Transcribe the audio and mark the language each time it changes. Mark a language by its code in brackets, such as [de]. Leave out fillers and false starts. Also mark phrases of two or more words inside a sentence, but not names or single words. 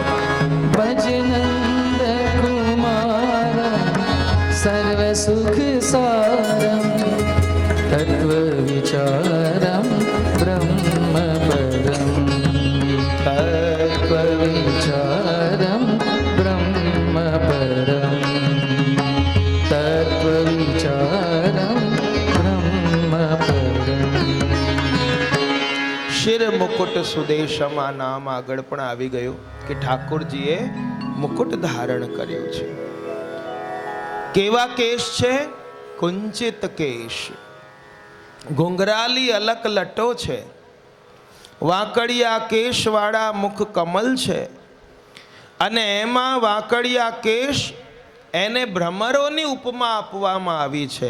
[sa] भजनंद कुमारं सर्व सुख सारं तत्व विचारं ब्रह्म परं तत्व विचारं ब्रह्म परं तत्व विचारं ब्रह्म परं. शिर मुकुट सुदेशम [gu] આ નામ આગળ પણ આવી ગયું કે ઠાકોરજીએ મુકુટ ધારણ કર્યો છે. કેવા કેશ છે? કુંચિત કેશ, ઘુંઘરાલી અલક લટો છે, વાંકડિયા કેશવાળા મુખ કમલ છે, અને એમાં વાંકડિયા કેશ એને ભ્રમરોની ઉપમા આપવામાં આવી છે.